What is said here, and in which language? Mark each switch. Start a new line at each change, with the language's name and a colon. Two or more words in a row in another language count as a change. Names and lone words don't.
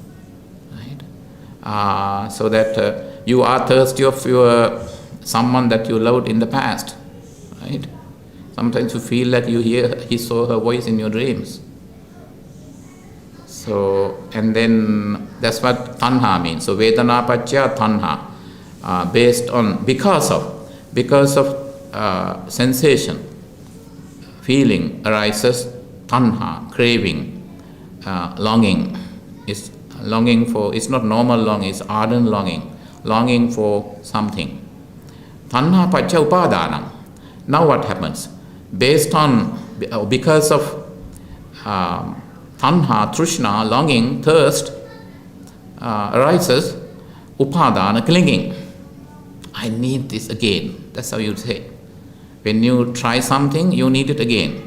English: Right? So that you are thirsty of someone that you loved in the past. Right? Sometimes you feel that he saw her voice in your dreams. So, and then that's what tanha means. So,
Pali: Vedana paccaya tanha.
English: Because of sensation, feeling arises tanha, craving, longing. It's longing for, it's not normal longing, it's ardent longing for something.
Pali: Tanha paccaya upadana.
English: Now what happens? Because of tanha, trishna, longing, thirst, arises upadana, clinging. I need this again. That's how you say. When you try something, you need it again.